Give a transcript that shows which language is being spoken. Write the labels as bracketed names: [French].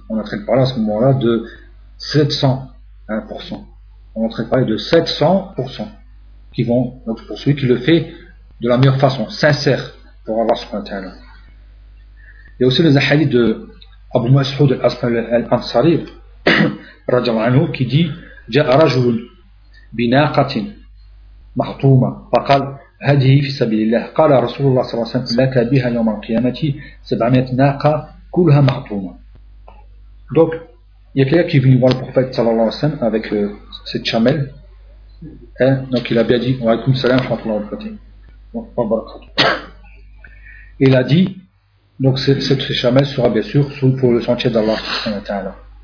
[French] On est en train de parler à ce moment-là de 701%. On est en train de parler de 700% qui vont, donc pour celui qui le fait de la meilleure façon, sincère, pour Allah subhanahu wa ta'ala. Il y a aussi les hadiths de Abu Mas'ud al-Ansari radiallahu anhu, qui dit: [Arabic] Ja'a rajoul bina'qatin mahtouma faqal هذه في سبيل الله. قال رسول الله صلى الله عليه وسلم: لك بها يوم القيامة 700 ناقة كلها مخطومة. [French] Donc il y a quelqu'un qui est venu voir le prophète sallallahu alayhi wa sallam avec cette chamelle, hein? Donc il a bien dit: wa alaykoum salam wa rahmatullahi wa barakatuh. Il a dit donc cette chamelle sera bien sûr pour le sentier d'Allah subhanahu wa ta'ala.